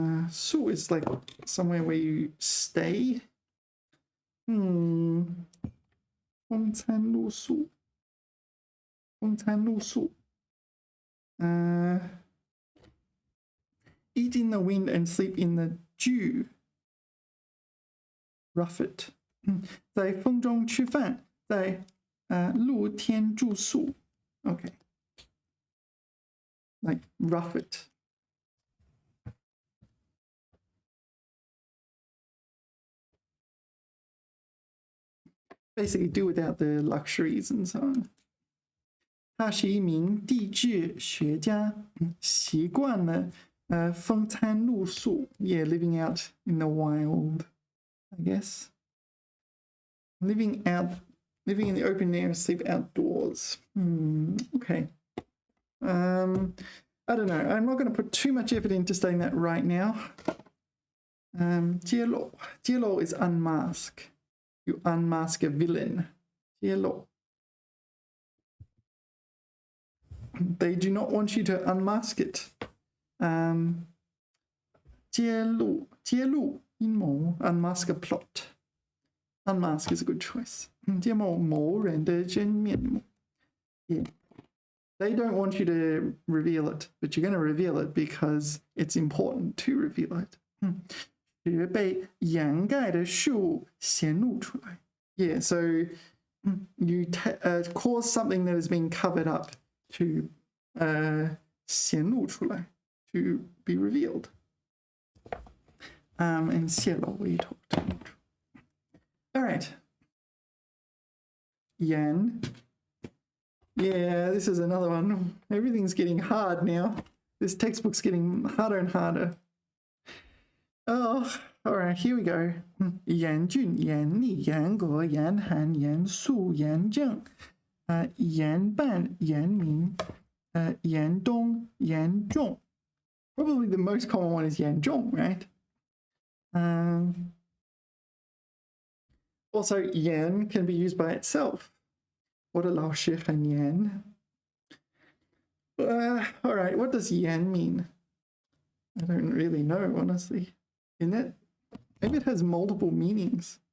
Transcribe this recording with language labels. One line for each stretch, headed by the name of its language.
English: Su is like somewhere where you stay.
Chinese: 风餐露宿.风餐露宿.
English: Eat in the wind and sleep in the dew. Rough it.
Chinese: 在风中吃饭，在露天住宿.
English: Okay. Like rough it. Basically do without the luxuries and so on.
Chinese: 他是一名地质学家，习惯了风餐露宿.
English: Yeah, living out in the wild, I guess. Living in the open air, sleep outdoors. Okay. I don't know. I'm not going to put too much effort into studying that right now.
Chinese: 揭露.
English: 揭露 is unmask. You unmask a villain. 揭露. They do not want you to unmask it.
Chinese: 揭露阴谋
English: unmask a plot. Unmask is a good choice.
Chinese: 揭露某人的真面目.
English: Yeah. They don't want you to reveal it, but you're going to reveal it because it's important to reveal it.
Chinese: 是被掩盖的事物显露出来.
English: Yeah, so you cause something that has been covered up to
Chinese: 显露出来,
English: to be revealed. And 泄露 we talked about. All right. Yan. Yeah, this is another one. Everything's getting hard now. This textbook's getting harder and harder. Oh, all right, here we go.
Chinese: 严峻、严厉、严格、严寒、严肃、严正、严办、严明、严冬、严重.
English: Probably the most common one is
Chinese: 严重, right?
English: Also, yan can be used by itself.
Chinese: 我的老师很严.
English: All right, what does yan mean? I don't really know, honestly. Maybe it has multiple meanings.